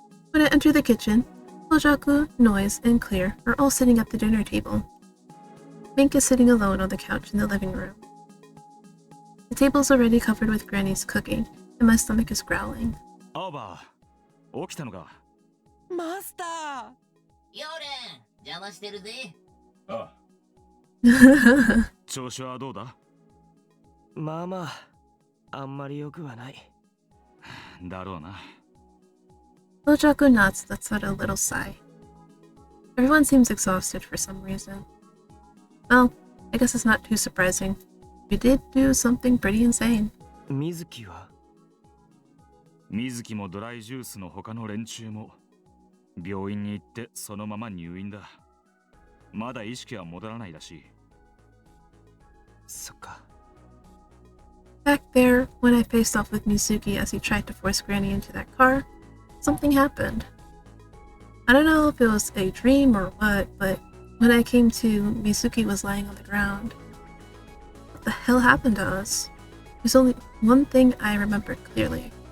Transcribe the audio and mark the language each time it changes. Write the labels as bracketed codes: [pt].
[en] When I enter the kitchen, Ojaku, Noise, and Clear are all sitting at the dinner table. Mink is sitting alone on the couch in the living room. The table's already covered with Granny's cooking, and my stomach is growling. [ja] アーバー、起きたのか。マスター。ヨーレン、邪魔してるぜ。ああ。調子はどうだ。まあまあ、あんまり良くはない。だろうな。 [en] Ojaku nods, lets out a little sigh. Everyone seems exhausted for some reason. Well, I guess it's not too surprising. We did do something pretty insane. [ja] 水木は水木もドライジュースの他の連中も病院に行ってそのまま入院だ。まだ意識は戻らないらしい。そっか。 [en] Back there, when I faced off with Mizuki as he tried to force Granny into that car, something happened. I don't know if it was a dream or what, but when I came to, Mizuki was lying on the ground. What the hell happened to us? There's only one thing I remember clearly.